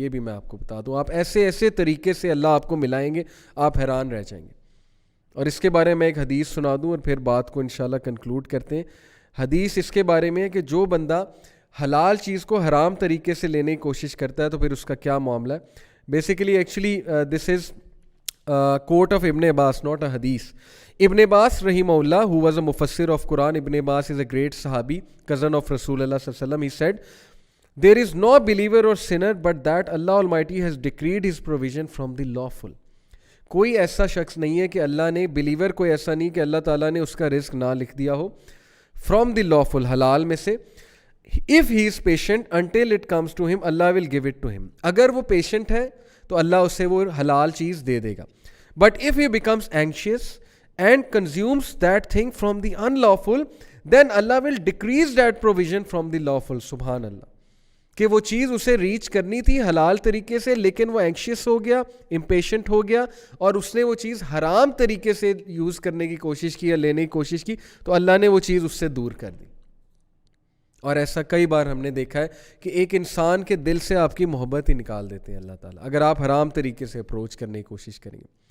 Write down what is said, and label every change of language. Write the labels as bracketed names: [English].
[Urdu] یہ بھی میں آپ کو بتا دوں, آپ ایسے ایسے طریقے سے اللہ آپ کو ملائیں گے, آپ حیران رہ جائیں گے. اور اس کے بارے میں ایک حدیث سنا دوں اور پھر بات کو انشاءاللہ کنکلوڈ کرتے ہیں. حدیث اس کے بارے میں ہے کہ جو بندہ حلال چیز کو حرام طریقے سے لینے کی کوشش کرتا ہے تو پھر اس کا کیا معاملہ ہے. [English] Basically actually this is quote of Ibn Abbas, not a hadith. Ibn Abbas rahimahullah, who was a mufassir of Quran, Ibn Abbas is a great sahabi, cousin of Rasulullah sallallahu alaihi wasallam. He said, there is no believer or sinner but that Allah Almighty has decreed his provision from the lawful. [Urdu] کوئی ایسا شخص نہیں ہے کہ اللہ نے, believer کوئی ایسا نہیں کہ اللہ تعالیٰ نے اس کا رزق نہ لکھ دیا ہو, [English] from the lawful, [Urdu] حلال میں سے. [English] if he is patient until it comes to him, Allah will give it to him. [Urdu] اگر وہ پیشنٹ ہے تو اللہ اسے وہ حلال چیز دے دے گا. [English] But if he becomes anxious and consumes that thing from the unlawful, then Allah will decrease that provision from the lawful. [Urdu] سبحان اللہ, کہ وہ چیز اسے ریچ کرنی تھی حلال طریقے سے, لیکن وہ اینکشیس ہو گیا, امپیشنٹ ہو گیا, اور اس نے وہ چیز حرام طریقے سے یوز کرنے کی کوشش کی یا لینے کی کوشش کی, تو اللہ نے وہ چیز اس سے دور کر دی. اور ایسا کئی بار ہم نے دیکھا ہے کہ ایک انسان کے دل سے آپ کی محبت ہی نکال دیتے ہیں اللہ تعالیٰ, اگر آپ حرام طریقے سے اپروچ کرنے کی کوشش کریں گے.